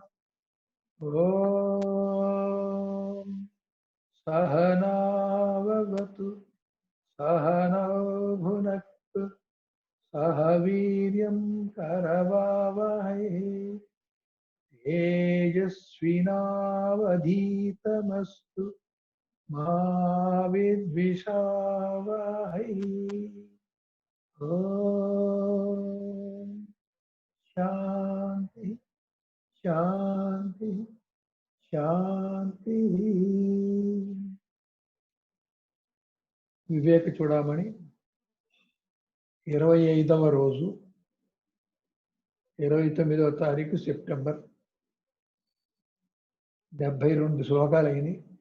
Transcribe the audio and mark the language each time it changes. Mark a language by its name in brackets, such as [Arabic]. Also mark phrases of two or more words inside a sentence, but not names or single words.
[Sanskrit] ॐ सहनाववतु सहनौ भुनक्तु सह वीर्यं करवावहै तेजस्विनावधीतमस्तु मा विद्विषावहै। ॐ शांति शांति शांति। [Telugu] వివేక చూడమని 25వ రోజు 29వ తారీఖు సెప్టెంబర్ 72 శ్లోకాలు అయినాయి.